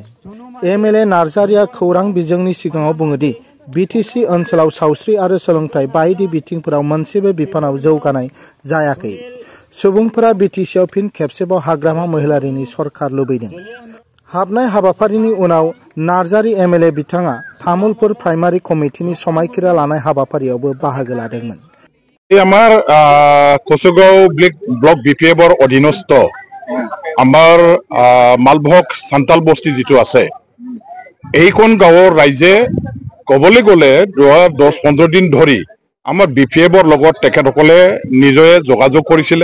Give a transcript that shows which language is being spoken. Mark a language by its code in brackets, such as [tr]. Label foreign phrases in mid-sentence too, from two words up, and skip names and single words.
[brx] एमएलए नार्जारिया खौरां बिजोंनि सिगाङाव बुङोदि बिटिसि ओनसोलाव सावस्रि आरो सोलोंथाइ बायदि बिथिंफोराव मोनसेबो बिफानाव जौगानाय जायाखै। सुबुंफोरा बिटिसिआव फिन खेबसेबाव हाग्रामा महिलारिनि सरकार लुबैदों। हाबनाय हाबाफारिनि उनाव नार्जारि एमएलए बिथाङा तामुलपुर प्राइमारि कमिटिनि समायखिरा लानाय हाबाफारियावबो बाहागो लादोंमोन। [as] আমার কচুগাঁও ব্লক বিপিএফৰ অধীনস্থ আমাৰ মালভোগ সান্তাল বস্তি যিটো আছে এইখন গাঁৱৰ ৰাইজে ক'বলৈ গ'লে 10-15 দিন ধৰি আমাৰ বিপিএফৰ লগত তেখেতসকলে নিজে যোগাযোগ কৰিছিলে।